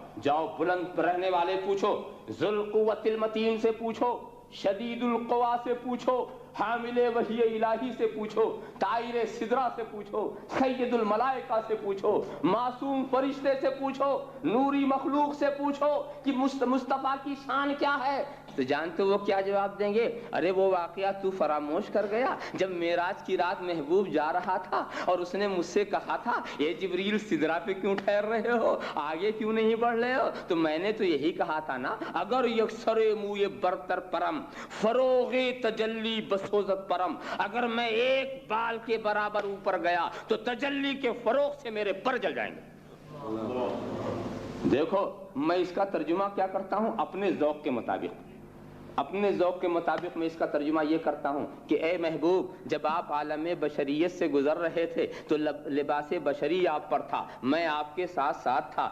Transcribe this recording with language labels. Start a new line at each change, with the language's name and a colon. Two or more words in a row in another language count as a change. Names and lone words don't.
Urdu: جاؤ بلند رہنے والے پوچھو،
Arabic: ذو القوۃ المتین
Urdu: سے پوچھو،
Arabic: شدید القوا
Urdu: سے پوچھو، حامل وحی الہی سے پوچھو، طائر سدرہ سے پوچھو، سید الملائکہ سے پوچھو، معصوم فرشتے سے پوچھو، نوری مخلوق سے پوچھو کہ مصطفیٰ کی شان کیا ہے، تو جانتے وہ کیا جواب دیں گے؟ ارے وہ واقعہ تو فراموش کر گیا جب معراج کی رات محبوب جا رہا تھا اور اس نے مجھ سے کہا تھا اے جبریل سدرہ پہ کیوں ٹھہر رہے ہو، آگے کیوں نہیں بڑھ رہے ہو؟ تو میں نے تو یہی کہا تھا نا،
Persian: اگر یکسر موئے برتر پرم فروغ تجلی بسوزت پرم،
Urdu: اگر میں ایک بال کے برابر اوپر گیا تو تجلی کے فروغ سے میرے پر جل جائیں گے۔ دیکھو میں اس کا ترجمہ کیا کرتا ہوں اپنے ذوق کے مطابق، اپنے ذوق کے مطابق میں اس کا ترجمہ یہ کرتا ہوں کہ اے محبوب جب آپ عالم بشریت سے گزر رہے تھے تو لباس بشری آپ پر تھا، میں آپ کے ساتھ ساتھ تھا۔